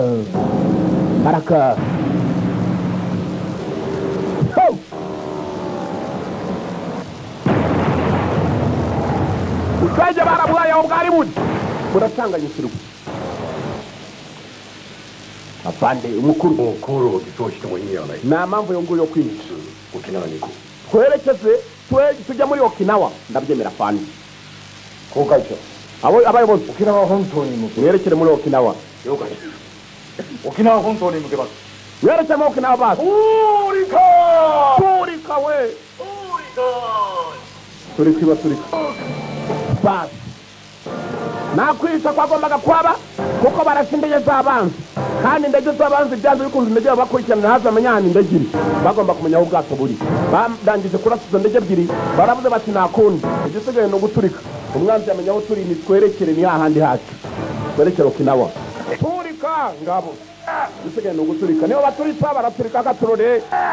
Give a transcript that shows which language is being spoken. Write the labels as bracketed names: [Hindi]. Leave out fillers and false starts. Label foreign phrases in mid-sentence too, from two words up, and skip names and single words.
[Kinyarwanda] ubwenge baraburaye aho bwari buri buracanganyikirwa afande umukuru [Japanese] もう航路を偽装しても意味はない [Kinyarwanda] nta mpamvu yo nguyo yo kwihisha [Japanese] 沖縄に行こう [Kinyarwanda] twerekeze tujya muri Okinawa ndabyemera afande [Japanese] 航海長 [Kinyarwanda] abayobozi [Japanese] 沖縄本島に向け [Kinyarwanda] mwerekere muri Okinawa [Japanese] 了解沖縄本島に向けます [Kinyarwanda] mwerekere muri Okinawa basi turika we turika basi nakwisha kwagombaga kwaba kuko barashe indege z'abanzi kandi indege z'abanzi byanze bikunze indege bakurikirana haza amanyana indege iri bagomba kumenya aho ubwato buri barangije kurasa izo ndege ebyiri baravuze bati nakundi igisigaye ni uguturika umwanzi yamenya aho turi ni twerekere ni hahandi hacu twerekere Okinawa turika ngabo igisigaye ni uguturika niba baturitsa baraturika akaturore